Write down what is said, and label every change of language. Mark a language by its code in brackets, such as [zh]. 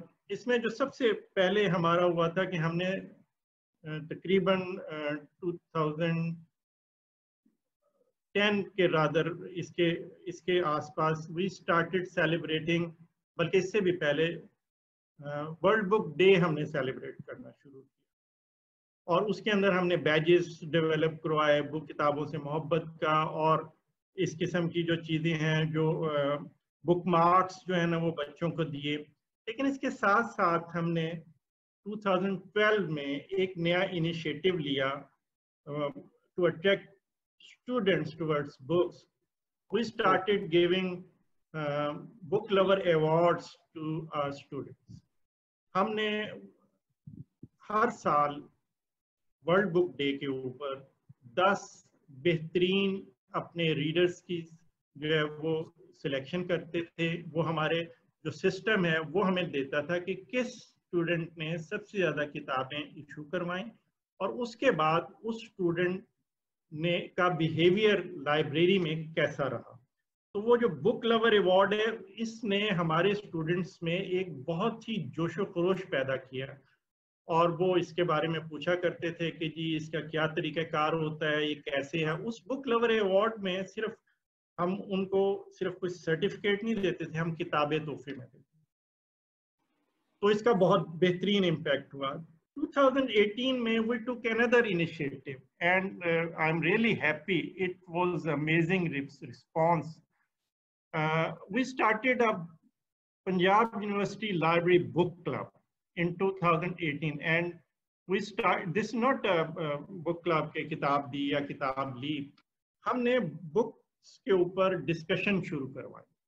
[ur] اس میں جو سب سے پہلے ہمارا ہوا تھا کہ ہم نے تقریباً 2010 کے رادر اس کے آس پاس وی اسٹارٹیڈ سیلیبریٹنگ, بلکہ اس سے بھی پہلے ورلڈ بک ڈے ہم نے سیلیبریٹ کرنا شروع کیا, اور اس کے اندر ہم نے بیجز ڈیولپ کروائے بک کتابوں سے محبت کا, اور اس قسم کی جو چیزیں ہیں جو بک مارکس جو ہیں نا وہ بچوں کو دیے. لیکن اس کے ساتھ ساتھ ہم نے 2012 میں ایک نیا انیشیٹو لیا to attract [en] students towards books. We started giving book lover awards to our students. [ur] ہم نے ہر سال ورلڈ بک ڈے کے اوپر 10 بہترین اپنے ریڈرز کی جو ہے وہ سلیکشن کرتے تھے. وہ ہمارے جو سسٹم ہے وہ ہمیں دیتا تھا کہ کس اسٹوڈنٹ نے سب سے زیادہ کتابیں ایشو کروائیں, اور اس کے بعد اس اسٹوڈنٹ نے کا بیہیویئر لائبریری میں کیسا رہا. تو وہ جو بک لور ایوارڈ ہے اس نے ہمارے اسٹوڈنٹس میں ایک بہت ہی جوش و خروش پیدا کیا, اور وہ اس کے بارے میں پوچھا کرتے تھے کہ جی اس کا کیا طریقہ کار ہوتا ہے, یہ کیسے ہے. اس بک لور ایوارڈ میں صرف ہم ان کو صرف کچھ سرٹیفکیٹ نہیں دیتے تھے, ہم کتابیں تحفے میں دیتے تھے. تو اس کا بہت بہترین امپیکٹ ہوا. [en] 2018 میں we took another initiative and I'm really happy. It was amazing response. We started a Punjab University Library Book Club in 2018 and this is not a book club [ur] کے کتاب دی یا کتاب لی, ہم نے بکس کے اوپر ڈسکشن شروع کروائی,